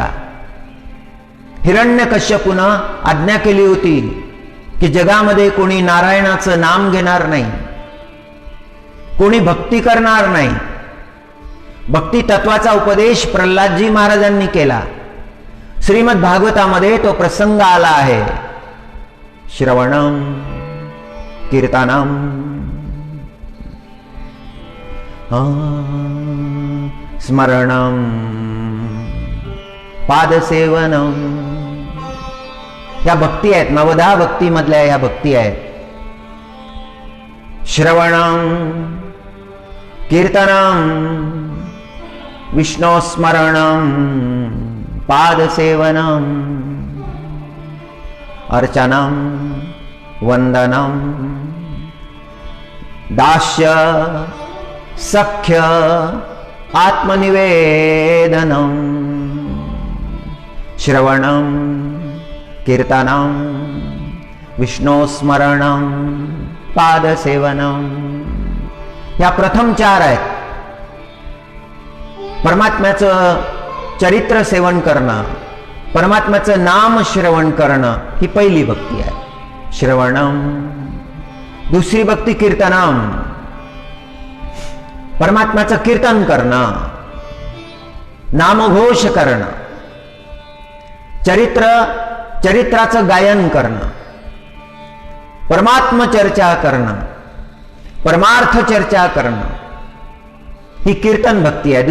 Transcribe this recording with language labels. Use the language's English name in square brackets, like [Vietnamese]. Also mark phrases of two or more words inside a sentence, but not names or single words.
[Marathi] हिरण्यकश्यपूनं आज्ञा केली होती की जगामध्ये कोणी नारायणाचं नाम घेणार नाही, कोणी भक्ती करणार नाही। भक्ती तत्वाचा उपदेश प्रल्हादजी महाराजांनी केला। श्रीमद भागवतामध्ये तो प्रसंग आला आहे। [Sanskrit] श्रवणम कीर्तनम स्मरणम पादसेवनम, [Marathi] या भक्ती आहेत। नवधा भक्ती मधल्या या भक्ती आहेत। [Sanskrit] श्रवणम कीर्तनम विष्णु स्मरणम पादसेवनम अर्चनम वंदनम दास्य सख्य आत्मनिवेदनम। श्रवणं कीर्तनं विष्णुस्मरणं पादसेवनं, [Marathi] या प्रथम 4 आहेत. परमात्म्याचं चरित्र सेवन करणं, परमात्म्याचं नाम श्रवण करणं ही पहिली भक्ती आहे. श्रवणम. दुसरी भक्ती कीर्तनम, परमात्म्याचं कीर्तन करणं, नामघोष करणं, चरित्राचं गायन करणं, परमात्म चर्चा करणं, परमार्थ चर्चा करणं, ही कीर्तन भक्ती आहे.